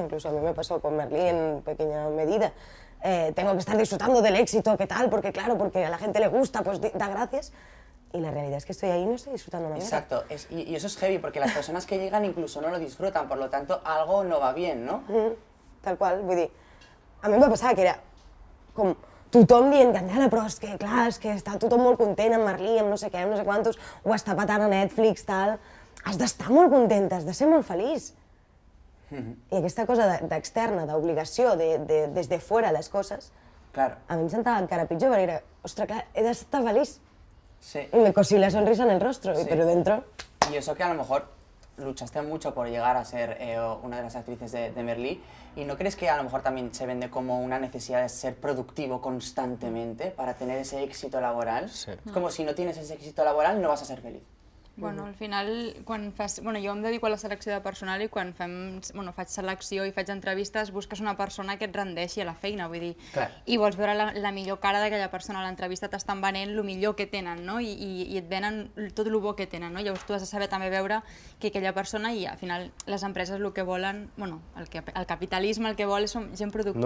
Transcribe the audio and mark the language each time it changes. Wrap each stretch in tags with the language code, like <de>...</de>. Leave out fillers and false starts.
<es>Incluso a mí me pasó con Merlí en pequeña medida. Tengo que estar disfrutando del éxito, ¿qué tal? Porque claro, porque a la gente le gusta, pues da gracias. Y la realidad es que estoy ahí y no estoy disfrutando nada. Exacto, y eso es heavy, porque las personas que llegan incluso no lo disfrutan, por lo tanto algo no va bien, ¿no?</es> <ca>Tal qual, vull dir, a mi em va passar que era com tothom dient, Candela, però és que clar, és que està tothom molt content amb Merlí, amb no sé què, amb no sé quantos, ho està patant a Netflix, tal... Has d'estar molt contenta, has de ser molt feliç. I aquesta cosa d'externa, d'obligació, des de fora les coses,</ca> <es>claro.</es> <ca>A mi em sentava encara pitjor, perquè era, ostres, clar, he d'estar feliç. Sí.</ca> <es>Y me cosí la sonrisa en el rostro, Sí. pero dentro... Y eso que a lo mejor luchaste mucho por llegar a ser una de las actrices de Merlí, ¿y no crees que a lo mejor también se vende como una necesidad de ser productivo constantemente para tener ese éxito laboral? Sí. Es como si no tienes ese éxito laboral no vas a ser feliz.</es> <ca>Bueno, al final, quan fas... Bueno, jo em dedico a la selecció de personal i quan faig selecció i faig entrevistes busques una persona que et rendeixi a la feina, vull dir, Clar. i vols veure la millor cara d'aquella persona a l'entrevista, t'estan venent el millor que tenen, no? I et venen tot el bo que tenen, no? Llavors tu has de saber també veure que aquella persona, i al final les empreses el que volen, bueno, el capitalisme el que vol és gent productiva,</ca>